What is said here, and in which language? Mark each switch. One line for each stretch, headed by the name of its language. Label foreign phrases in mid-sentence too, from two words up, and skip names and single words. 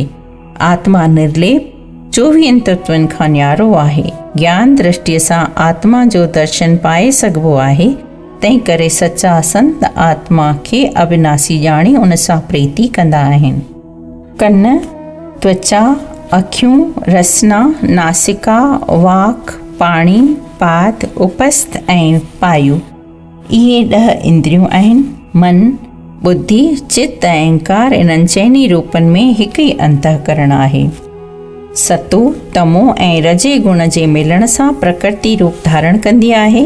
Sindhi: आत्मा निर्लेप 24 तत्वनि खां न्यारो आहे। ज्ञान दृष्टिअ सां आत्मा जो दर्शन पाए सघिबो आहे। तंहिं करे सचा संत आत्मा खे अविनाशी ॼाणी उन सां प्रीति कंदा आहिनि। कन, त्वचा, अखियूं, रसना, नासिका, वाक, पाणी, पाद, उपस्थ ऐं पायु, इहे 10 इंद्रियूं आहिनि। मन, बुद्धि, चित्त ऐं अहंकार इन्हनि चइनी रूपनि में हिकु ई अंतःकरण आहे। सतो, तमो ऐं रजे गुण जे मिलण सां प्रकृति रूप धारण कंदी आहे।